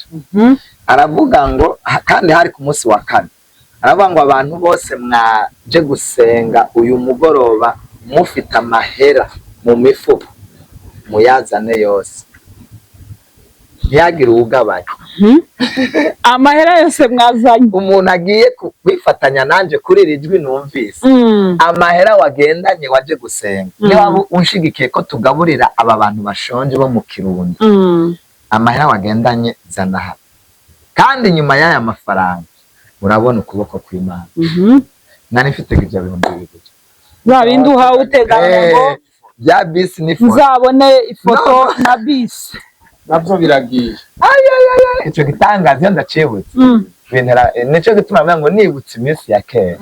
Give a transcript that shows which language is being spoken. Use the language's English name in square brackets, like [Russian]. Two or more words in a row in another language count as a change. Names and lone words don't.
[Rundi] Aravuga ngo kandi hari ku munsi wa kane, aravuga ngo abantu bose mwaje gusenga uyu mugoroba mufite amahera mu mifuka muyazane yose ntiyagire uwugabanya. Amahera yose mwazanye. Umuntu agiye kwifatanya nanje kuri iri jwi numvise. Amahera wagendanye waje gusenga niba unshigikiye ko tugaburira aba bantu bashonje bo mu Kirundo, amahera wagendanye zana hano. Kandi nyuma y'aya mafaranga urabona ukuboko kw'Imana. Nari mfite ibyo bihumbi 2. Ba bindi uhawe uteganya ngo bya bisi ni foto nzabone ifoto na bisi navyo biragiye. Icyo gitangaza iyo ndacibutse bintera nico gituma mvuga ngo nibutse iminsi ya kera.